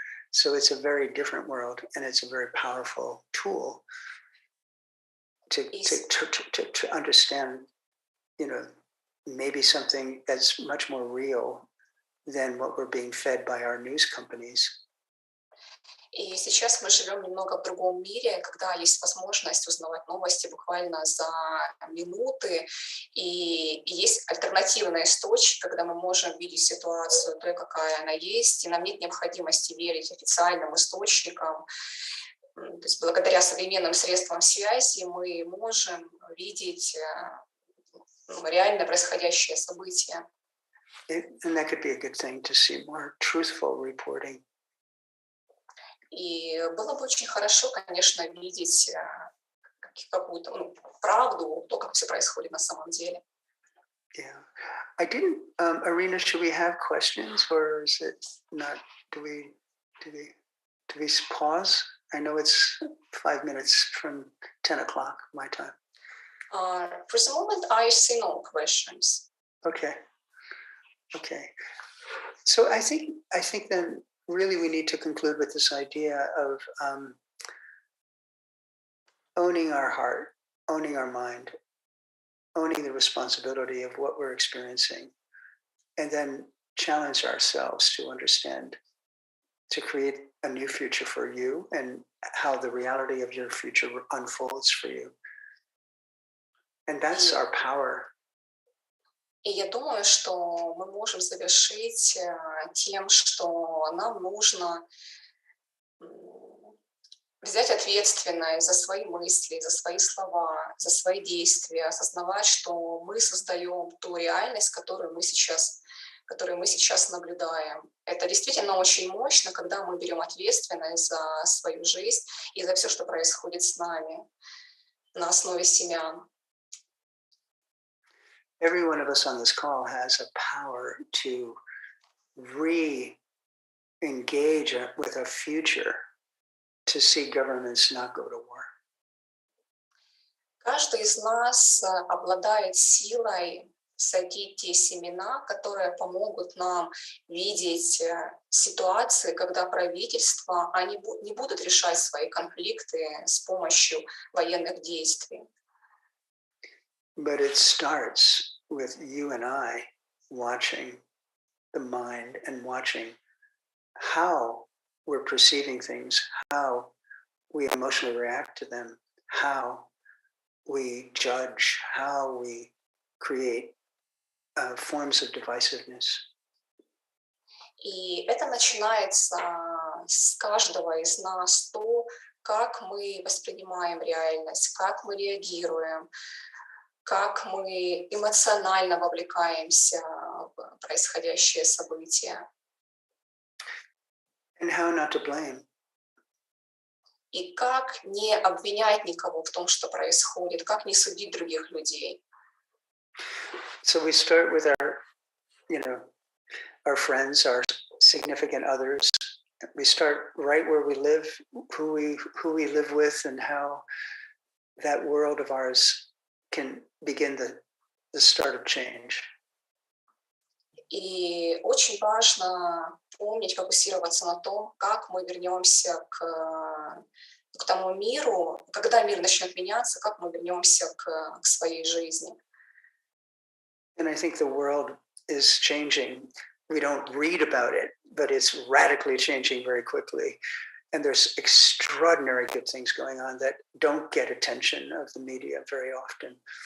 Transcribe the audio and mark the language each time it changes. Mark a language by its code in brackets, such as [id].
[en] So it's a very different world, and it's a very powerful tool to understand, maybe something that's much more real than what we're being fed by our news companies. [ru] И сейчас мы живем немного в другом мире, когда есть возможность узнавать новости буквально за минуты, и есть альтернативный источник, когда мы можем видеть ситуацию той, какая она есть, и нам нет необходимости верить официальным источникам. То есть благодаря современным средствам связи мы можем видеть реально происходящее события. [en] And that could be a good thing to see more truthful reporting. [ru] И было бы очень хорошо, конечно, видеть какую-то правду, то, как все происходит на самом деле. [en] Yeah, I didn't. Arena, should we have questions, or is it not? Do we pause? I know it's 5 minutes from 10 o'clock my time. For the moment, I see no questions. Okay. So I think then really we need to conclude with this idea of owning our heart, owning our mind, owning the responsibility of what we're experiencing, and then challenge ourselves to understand, to create a new future for you and how the reality of your future unfolds for you. And that's our power. [ru] И я думаю, что мы можем завершить тем, что нам нужно взять ответственность за свои мысли, за свои слова, за свои действия, осознавать, что мы создаем ту реальность, которую мы сейчас наблюдаем. Это действительно очень мощно, когда мы берем ответственность за свою жизнь и за все, что происходит с нами на основе семян. [en] Every one of us on this call has a power to re-engage with a future to see governments not go to war. [ru] Каждый из нас обладает силой садить те семена, которые помогут нам видеть ситуации, когда правительства не будут решать свои конфликты с помощью военных действий. [en] But it starts with you and I watching the mind and watching how we're perceiving things, how we emotionally react to them, how we judge, how we create forms of divisiveness. [ru] И это начинается с каждого из нас, то, как мы воспринимаем реальность, как мы реагируем, как мы эмоционально вовлекаемся в происходящие события. [en] And how not to blame. [ru] И как не обвинять никого в том, что происходит, как не судить других людей. [en] So we start with our friends, our significant others. We start right where we live, who we live with, and how that world of ours can begin the start of change. [ru] И очень важно помнить, фокусироваться на том, как мы вернемся к тому миру, когда мир начнет меняться, как мы вернемся к своей жизни. [en] And I think the world is changing. We don't read about it, but it's radically changing very quickly. And there's extraordinary good things going on that don't get attention of the media very often.